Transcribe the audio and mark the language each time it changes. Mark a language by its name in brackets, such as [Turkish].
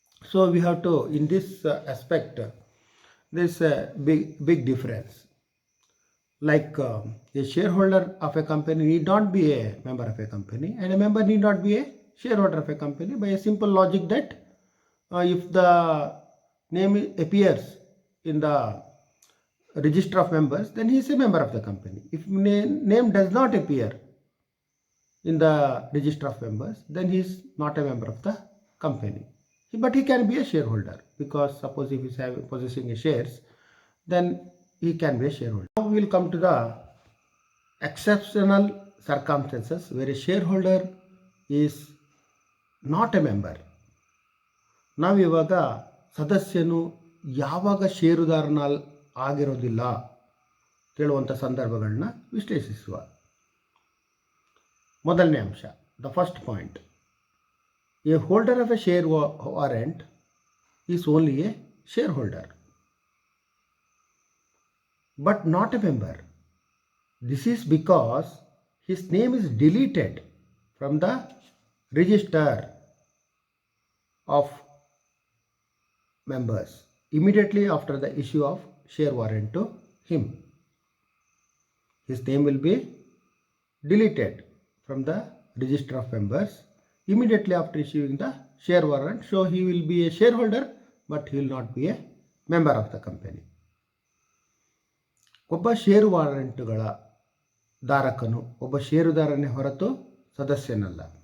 [English] So we have to in this aspect this big difference. Like a shareholder of a company need not be a member of a company, and a member need not be a shareholder of a company, by a simple logic that if the name appears in the register of members, then he is a member of the company. If name does not appear in the register of members, then he is not a member of the company. But he can be a shareholder, because suppose if he is possessing a shares, then he can be a shareholder. Now we will come to the exceptional circumstances where a shareholder is not a member. [Kannada] ನಾವಿವಾಗ ಸದಸ್ಯನು ಯಾವಾಗ ಷೇರುದಾರನ ಆಗಿರೋದಿಲ್ಲ ಹೇಳುವಂಥ ಸಂದರ್ಭಗಳನ್ನ ವಿಶ್ಲೇಷಿಸುವ. ಮೊದಲನೇ ಅಂಶ, [English] The first point, a holder of a share warrant is only a share holder but not a member. This is because his name is deleted from the register of members immediately after the issue of share warrant to him. His name will be deleted from the register of members immediately after issuing the share warrant. So he will be a shareholder, but he will not be a member of the company. [Kannada] ಒಬ್ಬ ಷೇರು ವಾರೆಂಟ್ಗಳ ಧಾರಕನು ಒಬ್ಬ ಷೇರುದಾರನೇ ಹೊರತು ಸದಸ್ಯನಲ್ಲ.